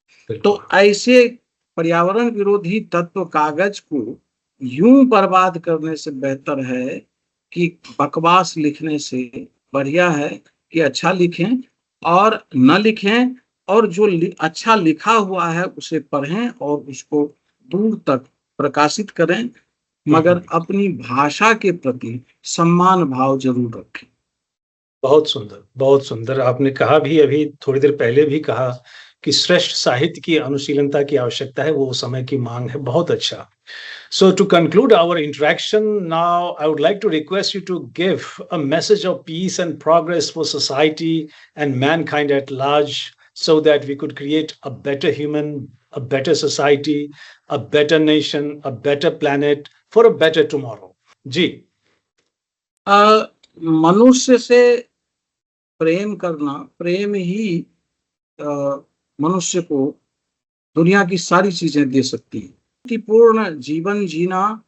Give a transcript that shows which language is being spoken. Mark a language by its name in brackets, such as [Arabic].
[Hindi] तो ऐसे पर्यावरण विरोधी तत्व कागज को यूं बर्बाद करने से बेहतर है कि बकवास लिखने से बढ़िया है कि अच्छा लिखें और न लिखें, और जो अच्छा लिखा हुआ है उसे पढ़ें और उसको दूर तक प्रकाशित करें, मगर अपनी भाषा के प्रति सम्मान भाव जरूर रखें। बहुत सुंदर, बहुत सुंदर। आपने कहा भी, अभी थोड़ी देर पहले भी कहा कि श्रेष्ठ साहित्य की अनुशीलनता की आवश्यकता है, वो समय की मांग है। बहुत अच्छा। [English] So to conclude our interaction now, I would like to request you to give a message of peace and progress for society and mankind at large, so that we could create a better human, a better society, a better nation, a better planet for a better tomorrow. [Hindi] जी। मनुष्य से प्रेम करना, प्रेम ही मनुष्य को दुनिया की सारी चीजें दे सकती है। शांतिपूर्ण जीवन जीना